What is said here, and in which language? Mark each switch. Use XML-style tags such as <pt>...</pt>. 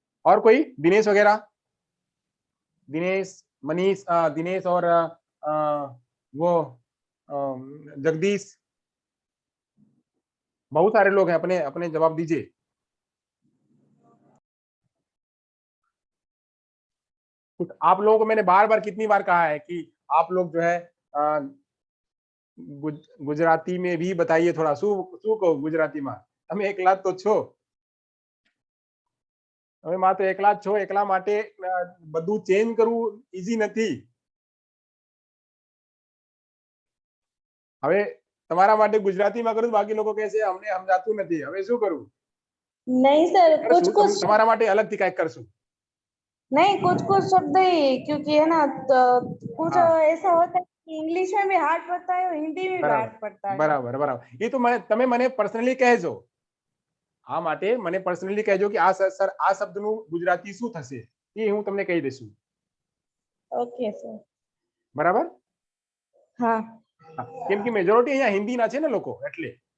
<hi>और कोई दिनेश वगैरह? दिनेश, मनीष, दिनेश और वो जगदीश, बहुत सारे लोग हैं, अपने अपने जवाब दीजिए। कुछ आप लोगों को मैंने बार बार कितनी बार कहा है कि आप लोग जो है गुजराती में भी बताइए थोड़ा। शू शू कहो गुजराती में?</hi> <gu>हमें एकला तो छो, હવે માત્ર એકલા જ છો, એકલા માટે બધું ચેન્જ કરવું ઈઝી નથી। હવે તમારા માટે ગુજરાતીમાં કરું, બાકી લોકો કહેશે અમને સમજાતું નથી, હવે શું કરું?</gu> <hi>नहीं सर, कुछ</hi> <gu>કરશું</gu> <hi>कुछ</hi> <gu>તમારા માટે અલગથી કાંઈક કરશું।</gu> <hi>नहीं, कुछ कुछ शब्द ही, क्योंकि है ना तो कुछ हाँ ऐसा होता है कि इंग्लिश में भी हार्ड पड़ता है और हिंदी में भी</hi> <gu>બરાબર</gu> <hi>हार्ड पड़ता है।</hi> <gu>બરાબર બરાબર, એ તો મને તમે મને પર્સનલી કહેજો। આ માટે મને પર્સનલી કહેજો કે આ સર આ શબ્દનું ગુજરાતી શું થશે, એ હું તમને કહી દઈશું।</gu> <hi>Okay sir.</hi> <gu>બરાબર?</gu> <hi>हाँ</hi> <gu>હા, કેમ કે મેજોરિટી અહીંયા હિન્દીના છે ને લોકો, એટલે।</gu>